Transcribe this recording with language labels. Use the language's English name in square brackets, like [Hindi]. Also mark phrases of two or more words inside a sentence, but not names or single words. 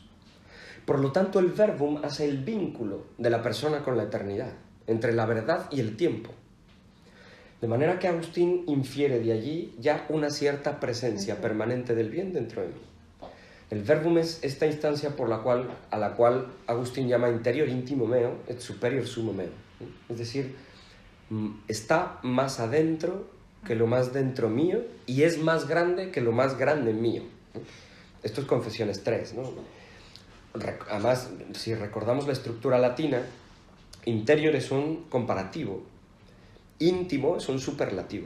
[Spanish] Por lo tanto, el verbum hace el vínculo de la persona con la eternidad, entre la verdad y el tiempo. De manera que Agustín infiere de allí ya una cierta presencia permanente del bien dentro de mí. El verbum es esta instancia a la cual Agustín llama [Latin] interior intimo meo et superior sumo meo. [Spanish] Es decir, está más adentro que lo más dentro mío y es más grande que lo más grande mío. Esto es Confesiones 3, ¿no? Además, si recordamos la estructura latina, interior es un comparativo, íntimo es un superlativo.